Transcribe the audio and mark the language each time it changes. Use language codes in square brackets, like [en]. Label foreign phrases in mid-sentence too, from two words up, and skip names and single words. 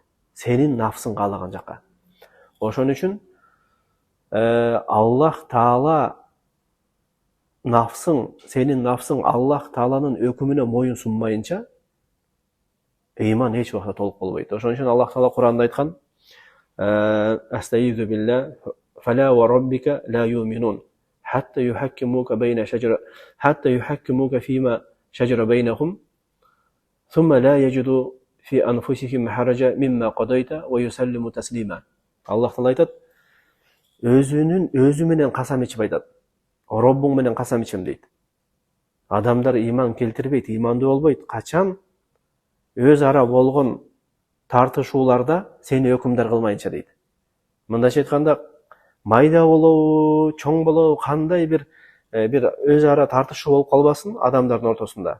[ky] Сенин нафсың каалаган жака. Ошон үчүн Аллах Таала сенин нафсың Аллах Тааланын өкүмүнө моюн сунмайынча ыйман эч убакта толук болбойт. Ошон үчүн Аллах Таала Куранда айткан: [ar] أستعيذ بالله فلا وربك لا يؤمنون حتى يحكموك فيما شجر بينهم ثم لا يجدوا في أنفسهم حرجا مما قضيت ويسلموا تسليما. [ky] Аллах Таала айтат: өзү менен касам ичип айтат. Роббуң менен касам ичем дейт. Адамдар ыйман келтирбейт, ыймандуу болбойт. Качан өз ара болгон тартышууларда сени өкүмдөр кылмайынча дейт. Мындайча айтканда, майда болобу, чоң болобу, кандай бир өз ара тартышуу болуп калбасын адамдардын ортосунда.